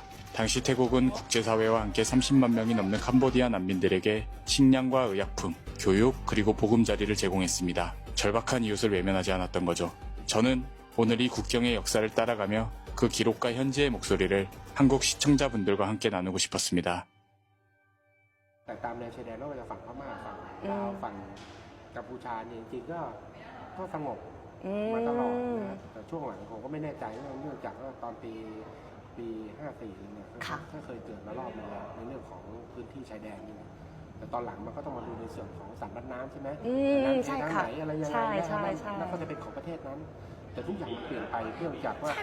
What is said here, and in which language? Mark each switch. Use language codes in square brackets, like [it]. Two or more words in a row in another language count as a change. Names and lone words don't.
[ko] 당시 태국은 국제사회와 함께 30만 명이 넘는 캄보디아 난민들에게 식량과 의약품, 교육, 그리고 보금자리를 제공했습니다. 절박한 이웃을 외면하지 않았던 거죠. 저는 오늘 이 국경의 역사를 따라가며 그 기록과 현재의 목소리를 한국 시청자분들과 함께 나누고 싶었습니다. [th] แต่ตามแนวชายแดนไม่ว่าจะฝั่งพม่าฝั่งลาวฝั่งกัมพูชาเนี่ยจริงๆก็สงบมาตลอดนะแต่ช่วงหลังผมก็ไม่แน่ใจเนื่องจากว่าตอนปี54เนี่ยก็เคยเกิดมารอบนึงแล้วในเรื่องของพื้นที่ชายแดนนี่นะแต่ตอนหลังมันก็ต้องมาดูในส่วนของสันบัดน้ำใช่ไหมน้ำทางไหนอะไรยังไงแล้วก็จะเป็นของประเทศนั้นแต่ทุกอย่างมันเปลี่ยนไปเนื่องจากว่า